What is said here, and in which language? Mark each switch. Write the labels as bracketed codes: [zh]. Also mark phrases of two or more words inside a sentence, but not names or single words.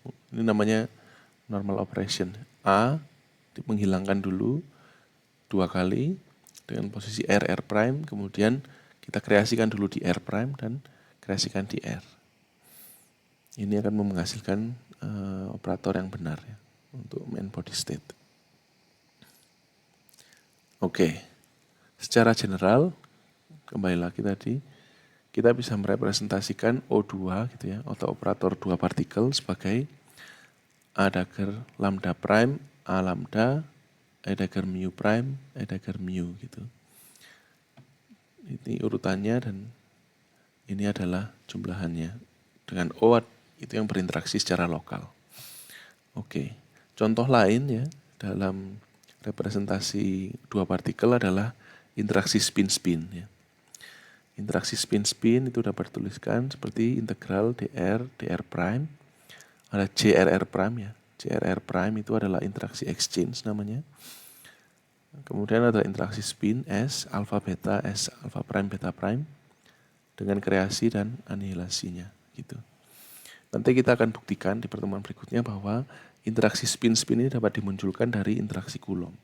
[id] Ini namanya [en] normal operation. [id] A menghilangkan dulu 2 kali dengan posisi R prime, kemudian kita kreasikan dulu di R prime dan kreasikan di R. Ini akan menghasilkan operator yang benar ya untuk [en] main body state. [id] Oke, secara general kembali lagi tadi kita bisa merepresentasikan O2 gitu ya atau operator dua partikel sebagai A dagger lambda prime, A lambda, E dagger mu prime, E dagger mu gitu. Ini urutannya dan ini adalah jumlahannya. Dengan O itu yang berinteraksi secara lokal. Oke, contoh lain ya dalam representasi dua partikel adalah interaksi spin-spin ya. Interaksi spin-spin itu dapat dituliskan seperti integral dr prime. Ada JRR prime ya. JRR prime itu adalah interaksi exchange namanya. Kemudian ada interaksi spin S alpha beta S alpha prime beta prime dengan kreasi dan anihilasinya gitu. Nanti kita akan buktikan di pertemuan berikutnya bahwa interaksi spin-spin ini dapat dimunculkan dari interaksi Coulomb.